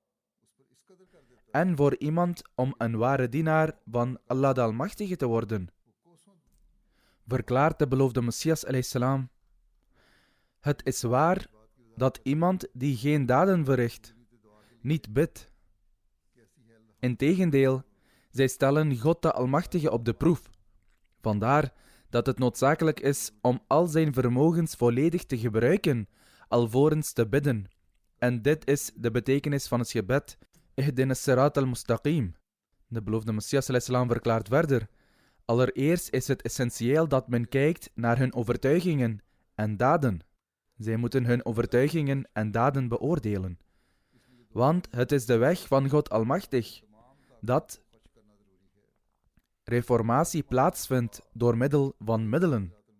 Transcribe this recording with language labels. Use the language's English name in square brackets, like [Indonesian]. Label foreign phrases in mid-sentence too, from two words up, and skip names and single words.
[Dutch] en voor iemand om een ware dienaar van Allah de Almachtige te worden, verklaart de beloofde Messias [Arabic] عليه السلام: [Dutch] het is waar dat iemand die geen daden verricht, niet bidt. Integendeel, zij stellen God de Almachtige op de proef. Vandaar dat het noodzakelijk is om al zijn vermogens volledig te gebruiken, alvorens te bidden. En dit is de betekenis van het gebed: [Arabic] اهدنا صراط المستقيم. [Dutch] De beloofde Messias [Arabic] عليه السلام [Dutch] verklaart verder: allereerst is het essentieel dat men kijkt naar hun overtuigingen en daden. Zij moeten hun overtuigingen en daden beoordelen. Want het is de weg van God Almachtig dat reformatie plaatsvindt door middel van middelen.